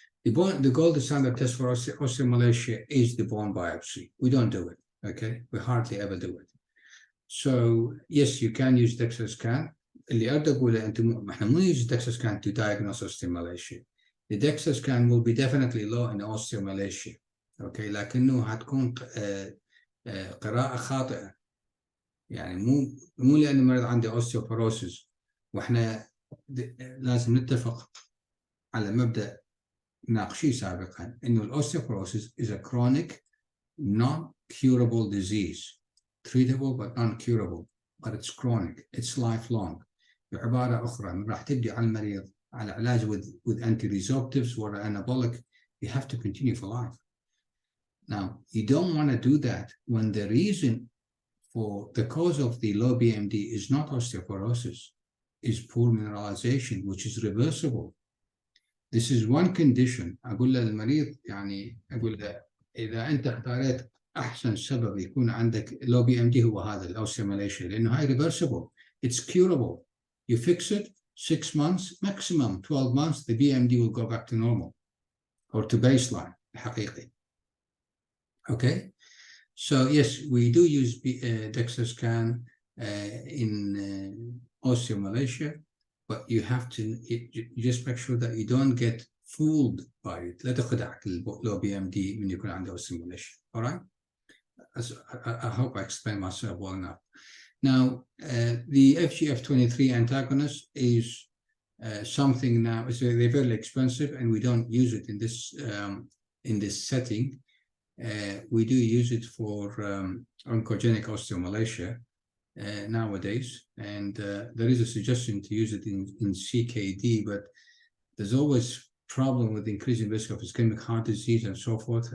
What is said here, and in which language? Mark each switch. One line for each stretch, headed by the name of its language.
English: The gold standard test for osteomalacia is the bone biopsy. We don't do it. Okay, we hardly ever do it. So yes, you can use DEXA scan.
Arabic: اللي أريد أقوله أنتم إحنا مو
English: use DEXA scan to diagnose osteomalacia. The DEXA scan will be definitely low in osteomalacia.
Arabic: Okay, لكنه هتكون قراءة خاطئة. يعني مو لأن المريض عنده osteoporosis وإحنا لازم نتفق على مبدأ ناقشيه سابقا إنه الأوستيوبروسيس
English: is a chronic non-curable disease, treatable but non-curable, but it's chronic, it's lifelong.
Arabic: بعبارة أخرى راح تبدي على المريض على علاج
English: with anti-resorptives or anabolic, you have to continue for life. Now, you don't want to do that when the reason for the cause of the low BMD is not osteoporosis, is poor mineralization, which is reversible. This is one condition.
Arabic: أقول للمريض يعني أقول له إذا أنت اختاريت أحسن سبب يكون عندك low BMD هو هذا الأوستيوماليشيا لأنه هاي reversible.
English: It's curable. You fix it 6 months, maximum 12 months, the BMD will go back to normal or to baseline حقيقي. Okay? So yes, we do use DEXA scan in osteomalacia, but you have to you just make sure that you don't get fooled by it.
Arabic: لا تخدعك low BMD من يكون عنده osteomalacia.
English: All right? I hope I explained myself well enough. Now, the FGF23 antagonist is something now. They're very expensive, and we don't use it in this setting. We do use it for oncogenic osteomalacia nowadays, and there is a suggestion to use it in CKD, but there's always problem with increasing risk of ischemic heart disease and so forth.